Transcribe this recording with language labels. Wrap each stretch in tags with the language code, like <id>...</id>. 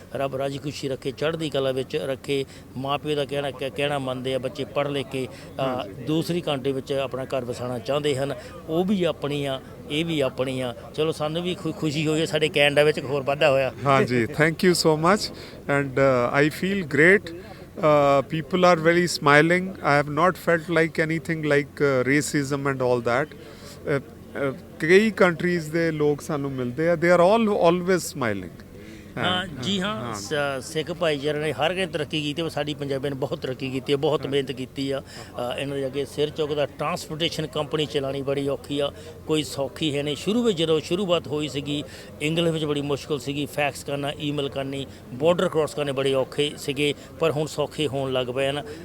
<pa>ਰੱਬ ਰਾਜੀ ਖੁਸ਼ੀ ਰੱਖੇ, ਚੜ੍ਹਦੀ ਕਲਾ ਵਿੱਚ ਰੱਖੇ। ਮਾਂ ਪਿਓ ਦਾ ਕਹਿਣਾ ਮੰਨਦੇ ਆ, ਬੱਚੇ ਪੜ੍ਹ ਲਿਖ ਕੇ ਦੂਸਰੀ ਕੰਟਰੀ ਵਿੱਚ ਆਪਣਾ ਘਰ ਵਸਾਉਣਾ ਚਾਹੁੰਦੇ ਹਨ। ਉਹ ਵੀ ਆਪਣੀ ਆ, ਇਹ ਵੀ ਆਪਣੀ ਆ। ਚਲੋ ਸਾਨੂੰ ਵੀ ਖੁਸ਼ੀ ਹੋਈ ਹੈ, ਸਾਡੇ ਕੈਨੇਡਾ ਵਿੱਚ ਹੋਰ ਵਾਧਾ ਹੋਇਆ।</pa> <en>ਹਾਂਜੀ, thank you so much and I feel great. People are very smiling. I have not felt like anything like racism and all that.</en> <pa>ਕਈ ਕੰਟਰੀਜ਼ ਦੇ ਲੋਕ ਸਾਨੂੰ ਮਿਲਦੇ ਆ,</pa> <en>they are all always smiling</en> <pa>ਹਾਂ ਜੀ ਹਾਂ ਸਿੱਖ ਭਾਈਚਾਰੇ ਨੇ ਹਰ ਕਿਸੇ ਤਰੱਕੀ ਕੀਤੀ ਪਰ ਸਾਡੀ ਪੰਜਾਬੀਆਂ ਨੇ ਬਹੁਤ ਤਰੱਕੀ ਕੀਤੀ ਹੈ ਬਹੁਤ ਮਿਹਨਤ ਕੀਤੀ ਆ ਇਹਨਾਂ ਦੇ ਅੱਗੇ ਸਿਰ ਚੁੱਕਦਾ ਟਰਾਂਸਪੋਰਟੇਸ਼ਨ ਕੰਪਨੀ ਚਲਾਉਣੀ ਬੜੀ ਔਖੀ ਆ ਕੋਈ ਸੌਖੀ ਹੈ ਨਹੀਂ ਸ਼ੁਰੂ ਵਿੱਚ ਜਦੋਂ ਸ਼ੁਰੂਆਤ ਹੋਈ ਸੀਗੀ ਇੰਗਲਿਸ਼ ਵਿੱਚ ਬੜੀ ਮੁਸ਼ਕਿਲ ਸੀਗੀ ਫੈਕਸ ਕਰਨਾ ਈਮੇਲ ਕਰਨੀ ਬਾਰਡਰ ਕ੍ਰੋਸ ਕਰਨੇ ਬੜੇ ਔਖੇ ਸੀਗੇ ਪਰ ਹੁਣ ਸੌਖੇ ਹੋਣ ਲੱਗ ਪਏ ਹਨ</pa>